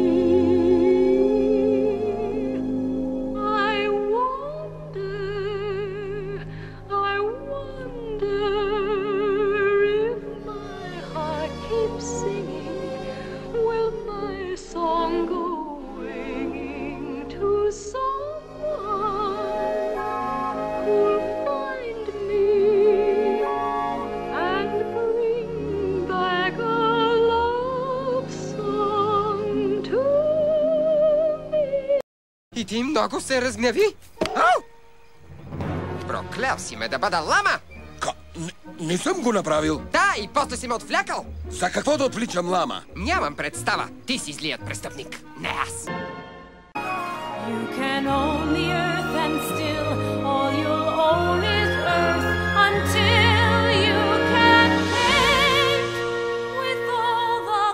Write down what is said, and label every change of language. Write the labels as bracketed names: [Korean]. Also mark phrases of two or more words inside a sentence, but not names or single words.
[English] I wonder if my heart keeps singing, will my song go winging to someone who'll find me and bring back a love song to me. [Bulgarian] И ти много се разгневи? Ау! Проклял си ме да бъда лама! Не съм го направил. Да, и после си ме отвлякал. За какво да отвличам лама? Нямам представа. Ти си злият престъпник. Не аз. [English] You can own the earth and still all you'll own is earth until you can paint with all